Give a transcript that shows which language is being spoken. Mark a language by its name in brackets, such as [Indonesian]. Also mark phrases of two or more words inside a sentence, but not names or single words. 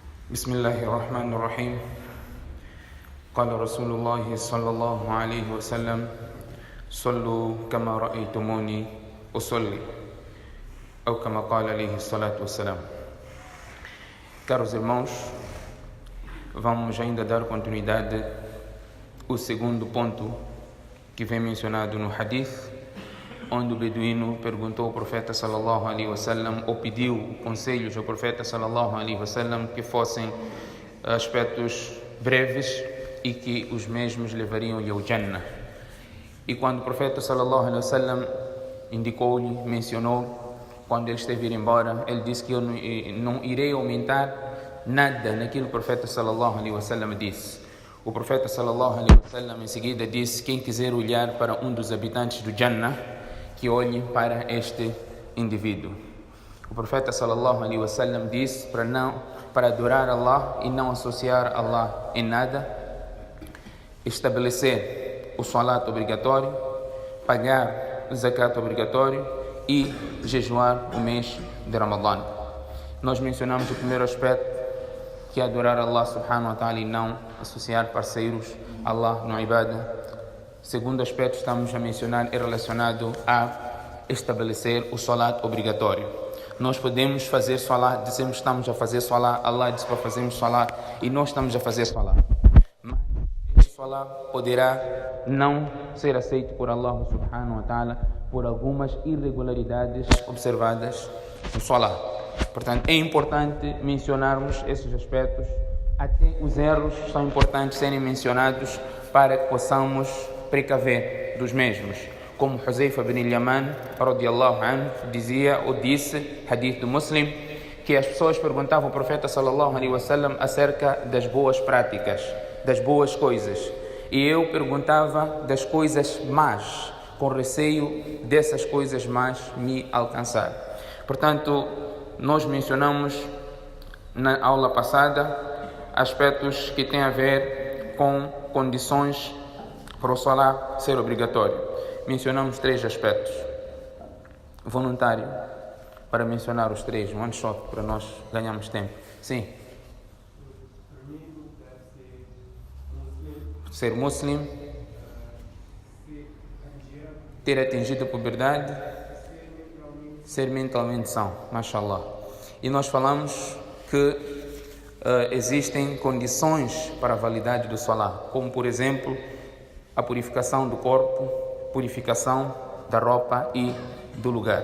[Arabic] بسم الله الرحمن الرحيم قال رسول الله صلى الله عليه وسلم صلوا كما رأيتموني أصلي أو كما قال عليه الصلاة والسلام. [Portuguese] Caros irmãos, vamos ainda dar continuidade ao segundo ponto que vem mencionado no hadith, onde o beduíno perguntou ao profeta [Arabic] صلى الله عليه وسلم, [Portuguese] ou pediu conselhos ao profeta [Arabic] صلى الله عليه وسلم [Portuguese] que fossem aspectos breves e que os mesmos levariam ao Jannah. E quando o profeta [Arabic] صلى الله عليه وسلم [Portuguese] indicou-lhe, mencionou, quando ele esteve a ir embora, ele disse que eu não irei aumentar nada naquilo que o profeta [Arabic] صلى الله عليه وسلم [Portuguese] disse. O profeta [Arabic] صلى الله عليه وسلم [Portuguese] em seguida disse: quem quiser olhar para um dos habitantes do Jannah, que olhe para este indivíduo. O profeta [Arabic] صلى الله عليه وسلم [Portuguese] disse para adorar Allah e não associar Allah em nada, estabelecer o salat obrigatório, pagar o zakat obrigatório e jejuar o mês de Ramadã. Nós mencionamos o primeiro aspecto, que é adorar Allah [Arabic] سبحانه وتعالى [Portuguese] e não associar parceiros a Allah no ibadah. Segundo aspecto estamos a mencionar é relacionado a estabelecer o salat obrigatório. Nós podemos fazer salat, dizemos que estamos a fazer salat, Allah diz para fazermos salat e nós estamos a fazer salat. Mas este salat poderá não ser aceito por Allah [Arabic] سبحانه وتعالى [Portuguese] por algumas irregularidades observadas no salat. Portanto, é importante mencionarmos esses aspectos, até os erros são importantes serem mencionados para que possamos precaver dos mesmos. Como Huzaifa bin Yaman, [Arabic] رضي الله عنه, [Portuguese] dizia ou disse, hadith do Muslim, que as pessoas perguntavam ao profeta [Arabic] صلى الله عليه وسلم [Portuguese] acerca das boas práticas, das boas coisas. E eu perguntava das coisas más, com receio dessas coisas más me alcançar. Portanto, nós mencionamos na aula passada aspectos que têm a ver com condições para o salat ser obrigatório. Mencionamos 3 aspectos. Voluntário, para mencionar os 3, [English] one shot, [Portuguese] para nós ganharmos tempo. Sim. Ser muslim, ter atingido a puberdade, ser mentalmente são, mashallah. E nós falamos que existem condições para a validade do salat, como por exemplo a purificação do corpo, purificação da roupa e do lugar.